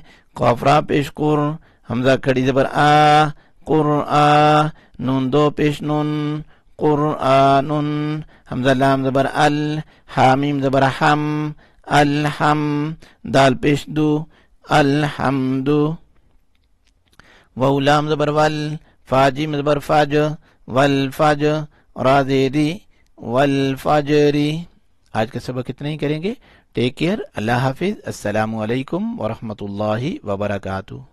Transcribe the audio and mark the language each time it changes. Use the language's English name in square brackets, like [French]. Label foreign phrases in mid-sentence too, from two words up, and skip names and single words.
[Urdu] قاف را پیش قر، حمزہ کھڑی زبر آ، قرآ، نون دو پیش نون، قرآنن. حمزہ لام زبر ال، حامیم زبر حم، الحم، دال پیش دو، الحمد. واو لام زبر ول، فا جیم زبر فج، والفج، را زیری، والفجری۔ آج کا سبق اتنا ہی کریں گے۔ [English] take care, [Urdu] اللہ حافظ، [Arabic] السلام علیکم ورحمۃ اللہ وبرکاتہ۔